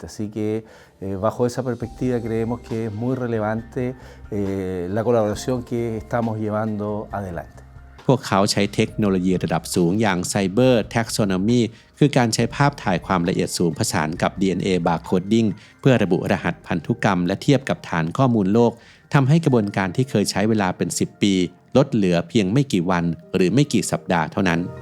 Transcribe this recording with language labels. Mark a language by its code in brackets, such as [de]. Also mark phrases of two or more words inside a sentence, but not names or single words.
[es] Así que bajo esa perspectiva creemos que es muy relevante la colaboración que estamos llevando adelante. [th] พวกเขาใช้เทคโนโลยีระดับสูงอย่างไซเบอร์แท็กโซโนมีคือการใช้ภาพถ่ายความละเอียดสูงผสานกับ [en] DNA Barcoding [th] เพื่อระบุรหัสพันธุกรรมและเทียบกับฐานข้อมูลโลกทำให้กระบวนการที่เคยใช้เวลาเป็น10 ปีลดเหลือเพียงไม่กี่วันหรือไม่กี่สัปดาห์เท่านั้น